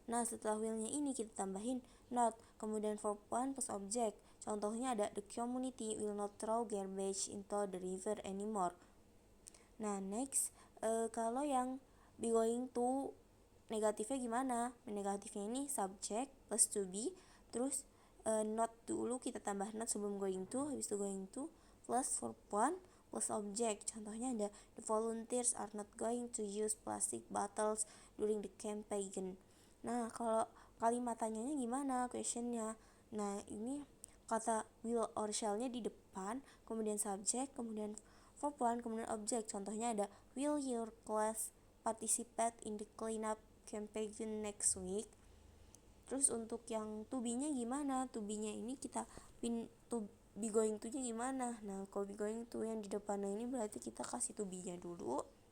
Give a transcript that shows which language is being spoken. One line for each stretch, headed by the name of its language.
Indonesian: Nah, setelah willnya ini kita tambahin not, kemudian verb 1 plus object. Contohnya ada
English: the community will not throw garbage into the river anymore.
Indonesian: Nah, next kalau yang be going to negatifnya gimana? Negatifnya ini subject plus to be, terus not dulu kita tambah not sebelum going to, habis itu going to plus verb 1 plus object. Contohnya ada
English: the volunteers are not going to use plastic bottles during the campaign.
Indonesian: Nah, kalau kalimat tanyanya gimana? Questionnya. Nah, ini kata will or shall-nya di depan, kemudian subject, kemudian verb 1, kemudian object. Contohnya ada
English: will your class participate in the cleanup campaign next week?
Indonesian: Terus untuk yang to be-nya gimana? To be-nya ini kita be going to-nya gimana? Nah, kalau be going to yang di depannya ini berarti kita kasih to be-nya dulu.